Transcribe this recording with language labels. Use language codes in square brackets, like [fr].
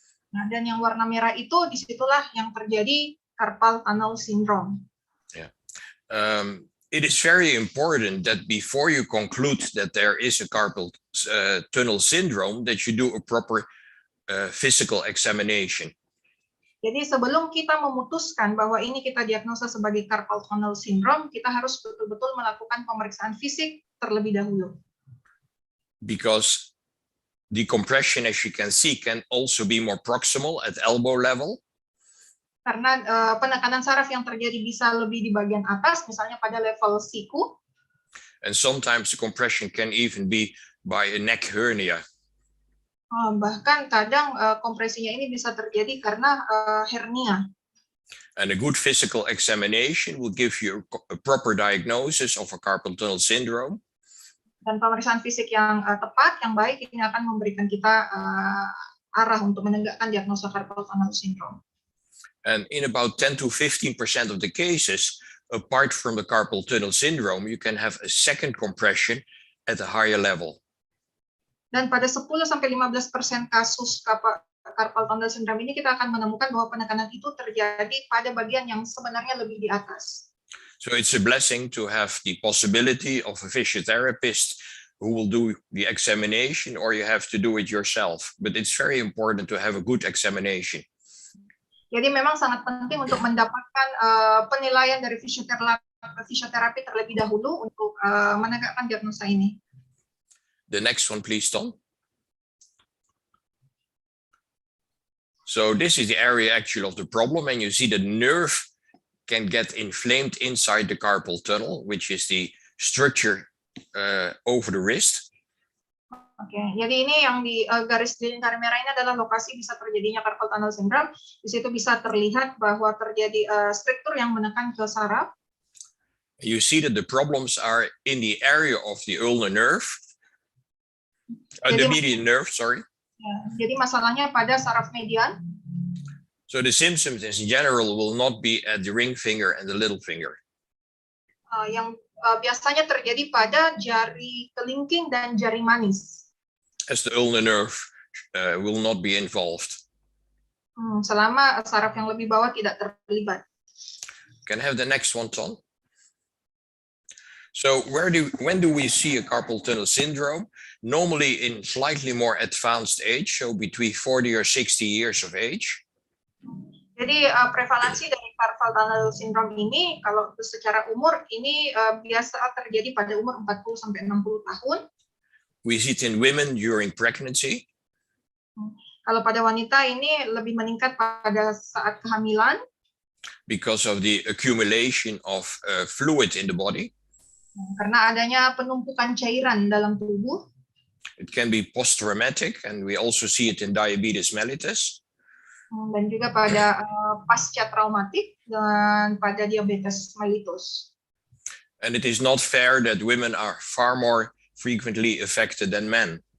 [id] Nah, dan yang warna merah itu disitulah yang terjadi carpal tunnel syndrome. [en] Yeah. It is very important that before you conclude that there is a carpal tunnel syndrome, that you do a proper physical examination. [id] Jadi sebelum kita memutuskan bahwa ini kita diagnosa sebagai carpal tunnel syndrome, kita harus betul-betul melakukan pemeriksaan fisik terlebih dahulu. [en] Because the compression, as you can see, can also be more proximal at elbow level. [id] Karena penekanan saraf yang terjadi bisa lebih di bagian atas, misalnya pada level siku. [en] And sometimes the compression can even be by a neck hernia. [id] Bahkan kadang kompresinya ini bisa terjadi karena hernia. [en] And a good physical examination will give you a proper diagnosis of a carpal tunnel syndrome. [id] Dan pemeriksaan fisik yang tepat, yang baik, ini akan memberikan kita arah untuk menegakkan diagnosa carpal tunnel syndrome. [en] And in about 10 to 15% of the cases, apart from the carpal tunnel syndrome, you can have a second compression at a higher level. [id] Dan pada 10 sampai 15% kasus carpal tunnel syndrome ini kita akan menemukan bahwa penekanan itu terjadi pada bagian yang sebenarnya lebih di atas. [en] So it's a blessing to have the possibility of a physiotherapist who will do the examination, or you have to do it yourself. But it's very important to have a good examination. [id] Jadi memang sangat penting untuk mendapatkan penilaian dari fisioterapi terlebih dahulu untuk menegakkan diagnosa ini. [en] The next one, please, Tom. So this is the area actually of the problem, and you see the nerve can get inflamed inside the carpal tunnel, which is the structure over the wrist. [id] Oke, jadi ini yang di garis di lingkaran merah ini adalah lokasi bisa terjadinya carpal tunnel syndrome. Di situ bisa terlihat bahwa terjadi struktur yang menekan ke saraf. [en] You see that the problems are in the area of the ulnar nerve, the median nerve, sorry. [id] Ya, jadi masalahnya pada saraf median. [en] So the symptoms in general will not be at the ring finger and the little finger. [id] Yang biasanya terjadi pada jari kelingking dan jari manis. [en] As the ulnar nerve will not be involved. [id] Selama saraf yang lebih bawah tidak terlibat. [en] Can I have the next one, Tom? So when do we see a carpal tunnel syndrome? Normally in slightly more advanced age, so between 40 or 60 years of age. [id] Jadi prevalensi dari carpal tunnel syndrome ini kalau secara umur ini biasa terjadi pada umur 40 sampai 60 tahun. [en] We see it in women during pregnancy. [id] Kalau pada wanita ini lebih meningkat pada saat kehamilan. [en] Because of the accumulation of fluid in the body. [id] Karena adanya penumpukan cairan dalam tubuh. [en] It can be post-traumatic, and we also see it in diabetes mellitus. [id] Dan juga pada pasca traumatik dan pada diabetes mellitus. [en] And it is not fair that women are far more frequently affected than men.